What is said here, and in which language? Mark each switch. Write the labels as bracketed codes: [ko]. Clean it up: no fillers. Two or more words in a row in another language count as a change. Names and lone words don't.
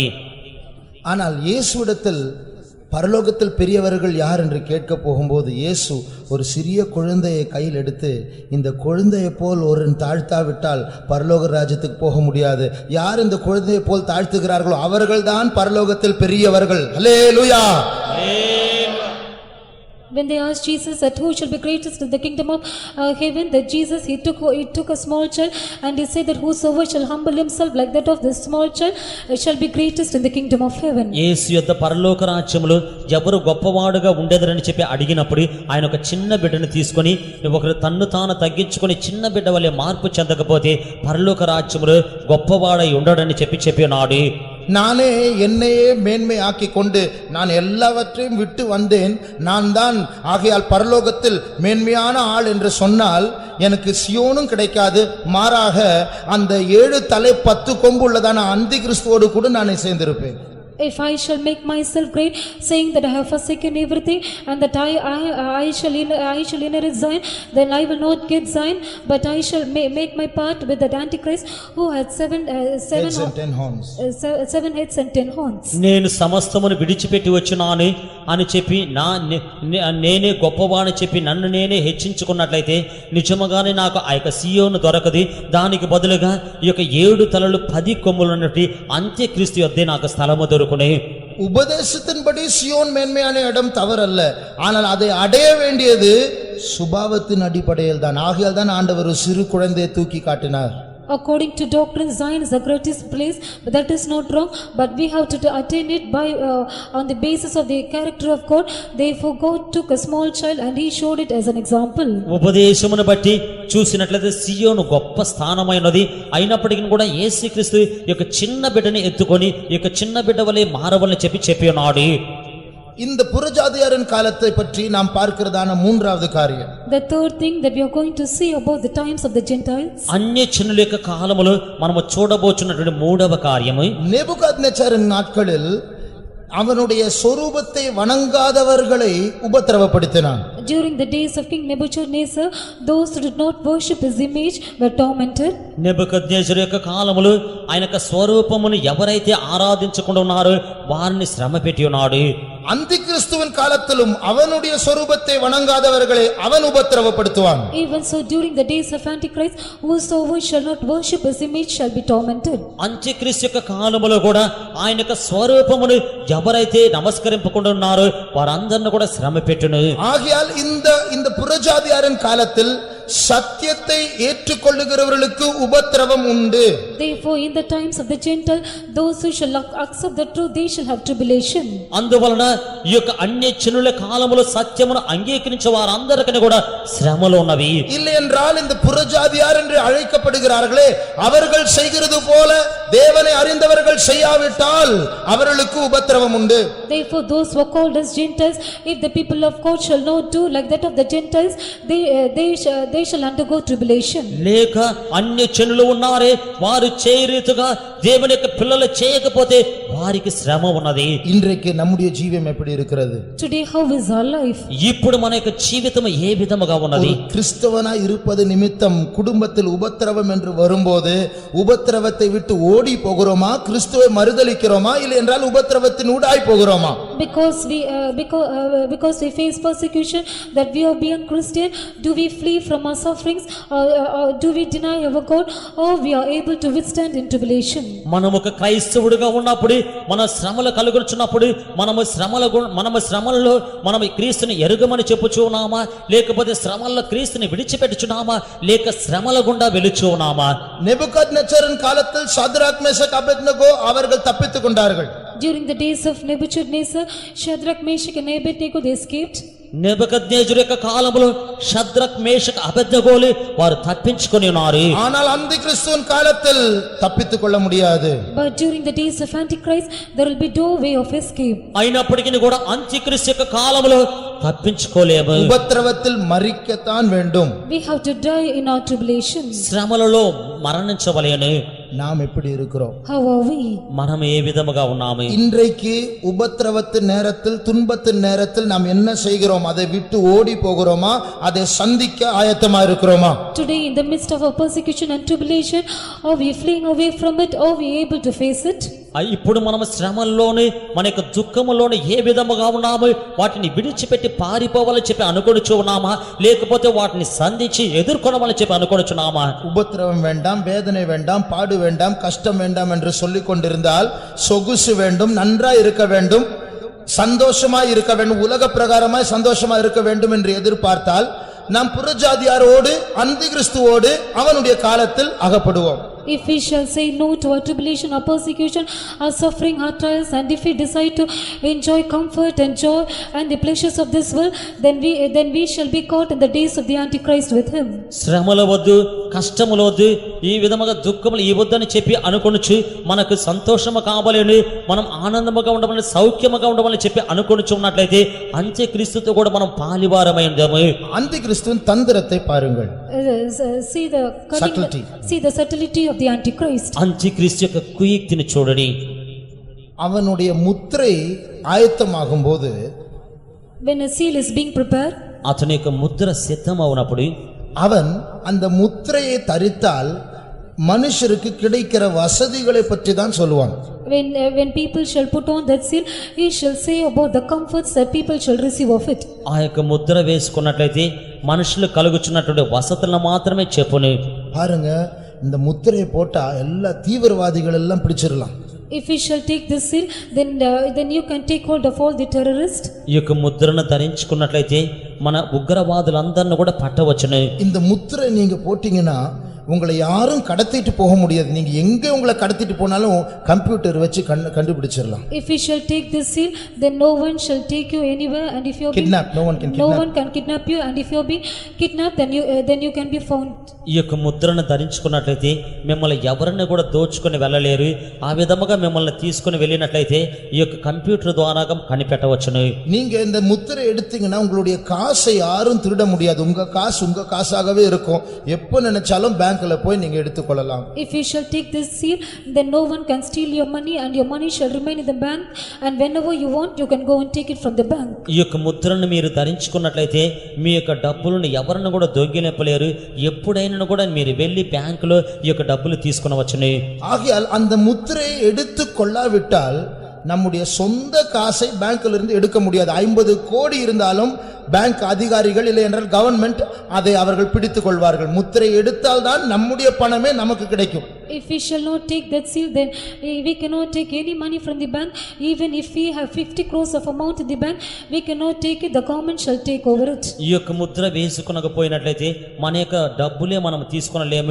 [ta] ஆனால் இயேசுவிடத்தில் பரலோகத்தில் பெரியவர்கள் யார் என்று கேட்க போகும்போது, இயேசு ஒரு சிறிய குழந்தையை கையில் எடுத்து, இந்த குழந்தையை போல் ஒரு தாழ்த்தாவிட்டால் பரலோக ராஜ்யத்துக்கு போக முடியாது, யார் இந்த குழந்தையை போல் தாழ்த்துகிறார்களோ அவர்கள்தான் பரலோகத்தில் பெரியவர்கள். அல்லேலூயா. [en] When they asked Jesus that who shall be greatest in the kingdom of heaven, that Jesus he took a small child and he said that whosoever shall humble himself like that of this small child shall be greatest in the kingdom of heaven. [te] యేసు యొక్క పరలోక రాజ్యములో ఎవరు గొప్పవాడుగా ఉండేదరని చెప్పి అడిగినప్పుడు ఆయన ఒక చిన్న బిడ్డను తీసుకొని, ఒకరు తన్ను తాను తగ్గించుకొని చిన్న బిడ్డ వలె మార్పు చెందకపోతే పరలోక రాజ్యములో గొప్పవాడై ఉండడని చెప్పినాడు. [ta] நானே என்னையே மேன்மை ஆக்கி கொண்டு நான் எல்லாவற்றையும் விட்டு வந்தேன், நான் தான் ஆகையால் பரலோகத்தில் மேன்மையான ஆள் என்று சொன்னால் எனக்கு சியோனும் கிடைக்காது, மாறாக அந்த 7 தலை 10 கொம்பு உள்ளதான அந்தி கிறிஸ்துவோடு கூட நான் சேர்ந்திருப்பேன். [en] If I shall make myself great, saying that I have forsaken everything and that I shall inherit Zion, then I will not get Zion, but I shall make my part with that Antichrist who had 7 heads and 10 horns. 7 heads and 10 horns. [te] నేను సమస్తమును విడిచిపెట్టి వచ్చినాను అని చెప్పి నేనే గొప్పవాణి చెప్పి నన్ను నేనే హెచ్చించుకున్నట్లయితే నిజముగానే నాకు ఆ యొక్క సియోను దొరకదు. దానికి బదులుగా ఈ యొక్క 7 తలలు 10 కొమ్ములు ఉన్నట్టు అంత్యక్రీస్తు యొద్దే నాకు స్థలము దొరుకునే. [ta] உபதேசத்தின்படி சியோன் மேன்மையான இடம் தவறல்ல, ஆனால் அதை அடைய வேண்டியது சுபாவத்தின் அடிப்படையில் தான். ஆகையால் தான் ஆண்டவர் ஒரு சிறு குழந்தையை தூக்கி காட்டினார். [en] According to doctrine, Zion is the greatest place, but that is not wrong. But we have to attain it by on the basis of the character of God. Therefore, God took a small child and He showed it as an example. [te] ఉపదేశమును బట్టి చూసినట్లయితే సియోను గొప్ప స్థానమైనది. అయినప్పటికీ కూడా యేసుక్రీస్తు యొక్క చిన్న బిడ్డని ఎత్తుకొని ఈ యొక్క చిన్న బిడ్డ వలె మారవలని చెప్పి ఉన్నాడు. [ta] இந்த புறஜாதியாரின் காலத்தை பற்றி நாம் பார்க்கிறதான மூன்றாவது காரியம், [en] The third thing that we are going to see about the times of the Gentiles. [te] అన్య జనుల యొక్క కాలములో మనము చూడబోచున్నటువంటి మూడవ కార్యము, [ta] நேபுகாத்நேச்சாரின் நாட்களில் அவனுடைய சொரூபத்தை வணங்காதவர்களை உபத்திரவப்படுத்தினான். [en] During the days of King Nebuchadnezzar, those who did not worship his image were tormented. [te] నెబుకద్నెజరు యొక్క కాలములో ఆయన యొక్క స్వరూపమును ఎవరైతే ఆరాధించకుండా ఉన్నారో వారిని శ్రమ పెట్టి ఉన్నాడు. [ta] அந்திகிறிஸ்துவின் காலத்திலும் அவனுடைய சொரூபத்தை வணங்காதவர்களை அவன் உபத்திரவப்படுத்துவான். [en] Even so, during the days of Antichrist, whosoever shall not worship his image shall be tormented. [te] అంత్యక్రీస్తు యొక్క కాలములో కూడా ఆయన యొక్క స్వరూపమును ఎవరైతే నమస్కరింపకుండా ఉన్నారో వారందరిని కూడా శ్రమ పెట్టును. [ta] ஆகையால் இந்த புறஜாதியாரின் காலத்தில் சத்தியத்தை ஏற்றுக்கொள்ளுகிறவர்களுக்கு உபத்திரவம் உண்டு. [en] Therefore, in the times of the Gentile, those who shall accept the truth, they shall have tribulation. [te] అందువలన ఈ యొక్క అన్య జనుల కాలములో సత్యమును అంగీకరించే వారందరికీ కూడా శ్రమలు ఉన్నవి. [ta] இல்லை என்றால் இந்த புறஜாதியார் என்று அழைக்கப்படுகிறார்களே, அவர்கள் செய்கிறது போல தேவனை அறிந்தவர்கள் செய்யாவிட்டால் அவர்களுக்கு உபத்திரவம் உண்டு. [en] Therefore, those who are called as Gentiles, if the people of God shall not do like that of the Gentiles, they shall undergo tribulation. [te] లేక అన్య జనులు ఉన్నారే వారు చేయరీతిగా దేవుని యొక్క పిల్లలు చేయకపోతే వారికి శ్రమ ఉన్నది. [ta] இன்றைக்கு நம்முடைய ஜீவியம் எப்படி இருக்கிறது? [en] Today, how is our life? [te] ఇప్పుడు మన యొక్క జీవితం ఏ విధముగా ఉన్నది? [ta] கிறிஸ்தவனா இருப்பது நிமித்தம் குடும்பத்தில் உபத்திரவம் என்று வரும்போது உபத்திரவத்தை விட்டு ஓடி போகிறோமா, கிறிஸ்துவை மறுதலிக்கிறோமா, இல்லை என்றால் உபத்திரவத்தின் ஊடாய் போகிறோமா? [en] Because we face persecution, that we are being Christian, do we flee from our sufferings, or do we deny our God, or we are able to withstand in tribulation? [te] మనము ఒక క్రైస్తవుడిగా ఉన్నప్పుడు మన శ్రమలు కలుగుచున్నప్పుడు మనము శ్రమలలో మనం క్రీస్తుని ఎరుగమని చెప్పుచున్నామా, లేకపోతే శ్రమల్లో క్రీస్తుని విడిచిపెట్టుచున్నామా, లేక శ్రమల గుండా వెలుచున్నామా? [ta] நேபுகாத்நேச்சாரின் காலத்தில் சாத்ராக் மேஷக் அபேத்நேகோ அவர்கள் தப்பித்துக் கொண்டார்கள். [en] During the days of Nebuchadnezzar, Shadrach, Meshach and Abednego, they escaped. [te] నెబుకద్నెజరు యొక్క కాలంలో షద్రక్ మేషక్ అబేద్నెగోలు వారు తప్పించుకొని ఉన్నారు. [ta] ஆனால் அந்திகிறிஸ்துவின் காலத்தில் தப்பித்துக் கொள்ள முடியாது. [en] But during the days of Antichrist, there will be no way of escape. [te] అయినప్పటికీ కూడా అంత్యక్రీస్తు యొక్క కాలంలో తప్పించుకోలేము. [ta] உபத்திரவத்தில் மரிக்கத்தான் வேண்டும். [en] We have to die in our tribulation. [te] శ్రమలలో మరణించవలెను. [ta] நாம் எப்படி இருக்கிறோம்? [en] How are we? [te] మనం ఏ విధముగా ఉన్నాము? [ta] இன்றைக்கு உபத்திரவத்தின் நேரத்தில், துன்பத்தின் நேரத்தில் நாம் என்ன செய்கிறோம்? அதை விட்டு ஓடி போகிறோமா, அதை சந்திக்க ஆயத்தமா இருக்கிறோமா? [en] Today, in the midst of our persecution and tribulation, are we fleeing away from it, or are we able to face it? [te] ఇప్పుడు మనం శ్రమల్లోనే మన యొక్క దుఃఖములోనే ఏ విధముగా ఉన్నాము? వాటిని విడిచిపెట్టి పారిపోవాలని చెప్పి అనుకొనుచు ఉన్నామా, లేకపోతే వాటిని సంధించి ఎదుర్కొనవాలని చెప్పి అనుకొనుచున్నామా? [ta] உபத்திரவம் வேண்டாம், வேதனை வேண்டாம், பாடு வேண்டாம், கஷ்டம் வேண்டாம் என்று சொல்லிக் கொண்டிருந்தால் சொகுசு வேண்டும், நன்றாய் இருக்க வேண்டும், சந்தோஷமாய் இருக்க வேண்டும், உலக பிரகாரமாய் சந்தோஷமா இருக்க வேண்டும் என்று எதிர்பார்த்தால் நாம் புறஜாதியாரோடு அந்திகிறிஸ்துவோடு அவனுடைய காலத்தில் அகப்படுவோம். [en] If we shall say no to our tribulation, our persecution, our suffering, our trials, and if we decide to enjoy comfort and joy and the pleasures of this world, then we shall be caught in the days of the Antichrist with him. [te] శ్రమల వద్దు, కష్టముల వద్దు, ఈ విధముగా దుఃఖములు ఈ వద్దని చెప్పి అనుకొనుచు మనకు సంతోషము కావాలని, మనం ఆనందముగా ఉండమని, సౌఖ్యముగా ఉండమని చెప్పి అనుకొనుచు ఉన్నట్లయితే అంత్యక్రీస్తుతో కూడా మనం పాలివారమై ఉందాము. [ta] அந்திகிறிஸ்துவின் தந்திரத்தை பாருங்கள். [en] See the subtlety of the Antichrist. [te] అంత్యక్రీస్తు యొక్క కుయుక్తిని చూడండి. [ta] அவனுடைய முத்திரை ஆயத்தமாகும் போது, [en] When a seal is being prepared, [te] అతని యొక్క ముద్ర సిద్ధమవునప్పుడు [ta] அவன் அந்த முத்திரையை தரித்தால் மனுஷருக்கு கிடைக்கிற வசதிகளை பற்றி தான் சொல்லுவான். [en] when people shall put on that seal, he shall say about the comforts that people shall receive of it. [te] ఆ యొక్క ముద్ర వేసుకున్నట్లయితే మనుషులు కలుగుచున్నటువంటి వసతులను మాత్రమే చెప్పును. [ta] பாருங்க, இந்த முத்திரையை போட்டா எல்லா தீவிரவாதிகள் எல்லாம் பிடிச்சிடலாம். [en] If we shall take this seal, then you can take hold of all the terrorists. [te] ఈ యొక్క ముద్రను ధరించుకున్నట్లయితే మన ఉగ్రవాదులందరిని కూడా పట్టవచ్చును. [ta] இந்த முத்திரை நீங்க போட்டீங்கன்னா உங்களை யாரும் கடத்திட்டு போக முடியாது. நீங்க எங்க உங்களை கடத்திட்டு போனாலும் கம்ப்யூட்டர் வச்சு கண்டுபிடிச்சிடலாம். [en] If we shall take this seal, then no one shall take you anywhere, and if you kidnap, no one can kidnap. No one can kidnap you, and if you be kidnapped, then you can be found. [te] ఈ యొక్క ముద్రను ధరించుకున్నట్లయితే మిమ్మల్ని ఎవరిని కూడా దోచుకొని వెళ్ళలేరు. ఆ విధముగా మిమ్మల్ని తీసుకుని వెళ్ళినట్లయితే ఈ యొక్క కంప్యూటర్ ద్వారా కనిపెట్టవచ్చును. [ta] நீங்க இந்த முத்திரை எடுத்தீங்கன்னா உங்களுடைய காசை யாரும் திருட முடியாது. உங்க காசு உங்க காசாகவே இருக்கும். எப்போ நினைச்சாலும் பேங்க்ல போய் நீங்க எடுத்துக்கொள்ளலாம். [en] If you shall take this seal, then no one can steal your money, and your money shall remain in the bank, and whenever you want you can go and take it from the bank. [te] ఈ యొక్క ముద్రను మీరు ధరించుకున్నట్లయితే మీ యొక్క డబ్బులను ఎవరిని కూడా దొంగిలింపలేరు. ఎప్పుడైనా కూడా మీరు వెళ్ళి బ్యాంకులో ఈ యొక్క డబ్బులు తీసుకునవచ్చును. [ta] ஆகையால் அந்த முத்திரையை எடுத்து கொள்ளாவிட்டால் நம்முடைய சொந்த காசை பேங்க்ல இருந்து எடுக்க முடியாது. 50 கோடி இருந்தாலும் பேங்க் அதிகாரிகள் இல்லை என்றால் கவர்மெண்ட் அதை அவர்கள் பிடித்துக் கொள்வார்கள். முத்திரை எடுத்தால் தான் நம்முடைய பணமே நமக்கு கிடைக்கும். [en] If we shall not take that seal, then we cannot take any money from the bank. Even if we have 50 crores of amount in the bank, we cannot take it. The government shall take over it. [te] ఈ యొక్క ముద్ర వేసుకొనకపోయినట్లయితే మన యొక్క డబ్బులే మనం తీసుకొనలేము.